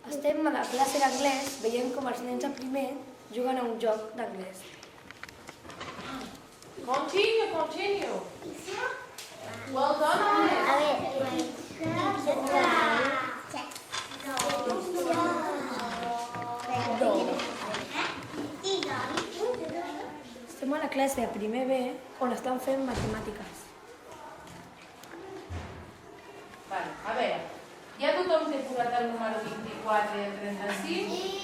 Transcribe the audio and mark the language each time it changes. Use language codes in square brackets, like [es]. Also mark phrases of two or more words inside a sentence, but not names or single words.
[ca] Estem a la classe d'anglès veient com els nens a primer juguen a un joc d'anglès. [en] Continue. Well done. [ca] Estem a la classe de primer B on estan fent matemàtiques. Vale, a veure, ja tothom té posat el número 24 i el 36?